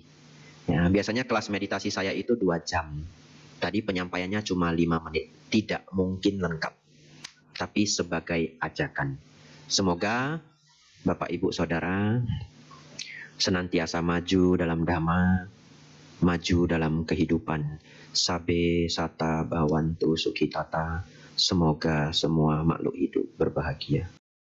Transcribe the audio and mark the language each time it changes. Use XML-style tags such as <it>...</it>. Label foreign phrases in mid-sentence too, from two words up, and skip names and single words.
<id>Ya, biasanya kelas meditasi saya itu 2 jam. Tadi penyampaiannya cuma 5 menit. Tidak mungkin lengkap. Tapi sebagai ajakan. Semoga Bapak Ibu Saudara senantiasa maju dalam dhamma, maju dalam kehidupan.</id> <pi>Sabe sata bhavantu sukhitata.</pi> <id>Semoga semua makhluk hidup berbahagia.</id>